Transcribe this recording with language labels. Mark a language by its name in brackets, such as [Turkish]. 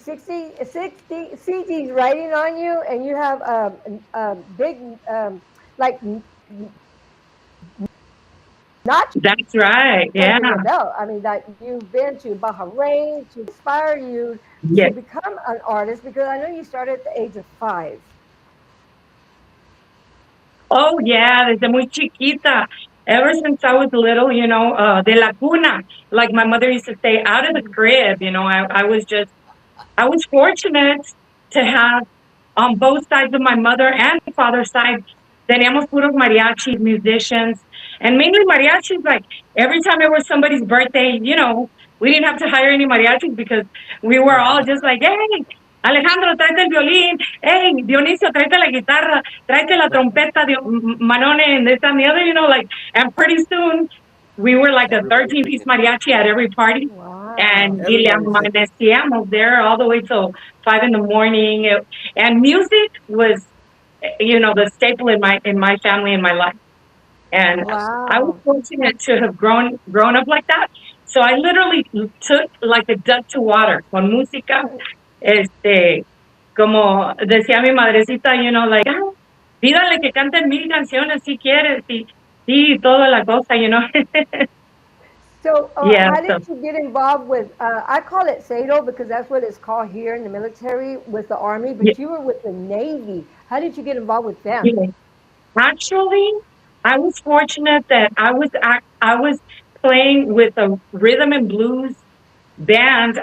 [English] 60 CDs writing on you, and you have big, like, not that's right. Yeah. under your belt. I mean, that you've been to Bahrain to inspire you to Yes. become an artist, because I know you started at the age of 5. Oh, yeah, [Spanish] desde muy chiquita. [English] Ever since I was little, [Spanish] de la cuna, [English] like my mother used to say, out of the crib, I was fortunate to have on both sides of my mother and father's side, [Spanish] teníamos puros mariachis, [English] musicians, and mainly mariachis. Like every time it was somebody's birthday, we didn't have to hire any mariachis because we were all just like, hey, Alejandro, [Spanish] tráete el violín. [English] Hey, Dionisio, [Spanish] tráete la guitarra. Tráete la trompeta, [English] Manone, and this and the other, like, and pretty soon we were like a Everybody 13-piece singing. mariachi at every party. Wow. And [Spanish] y le [English] Everybody singing. [Spanish] amanecíamos [English] there all the way till 5 in the morning. And music was, the staple in my family and my life. And I was Wow. fortunate to have grown up like that. So I literally took like a duck to water [Spanish] con música. Este, como decía mi madrecita, [English] like, [Spanish] dígale que canten 1000 canciones si quieres, y toda la cosa. [English] So, Yeah, how so, did you get involved with? I call it SATO because that's what it's called here in the military with the Army, yeah, but you were with the Navy. How did you get involved with them? yeah. Actually, I was fortunate that I was playing with a rhythm and blues band.